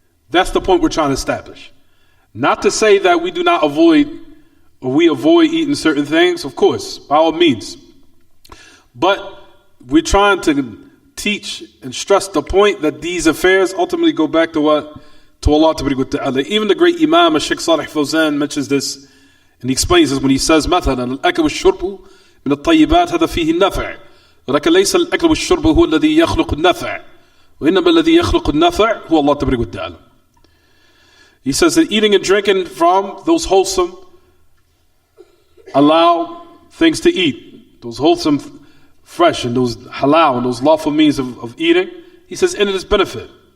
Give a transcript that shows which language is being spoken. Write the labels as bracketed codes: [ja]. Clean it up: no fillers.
[en] That's the point we're trying to establish. Not to say that we do not avoid, or we avoid eating certain things, of course, by all means. But we're trying to teach and stress the point that these affairs ultimately go back to what? To Allah Ta'ala. Even the great Imam Shaykh Salih Fawzan mentions this, and he explains this when he says, [ar] مثلا الأكل والشرب من الطيبات هذا فيه النفع ولكن ليس الأكل والشرب هو الذي يخلق النفع وإنما الذي يخلق النفع هو الله تعالى. [en] He says that eating and drinking from those wholesome allow things to eat, those wholesome fresh and those halal and those lawful means of eating, he says, in it is benefit.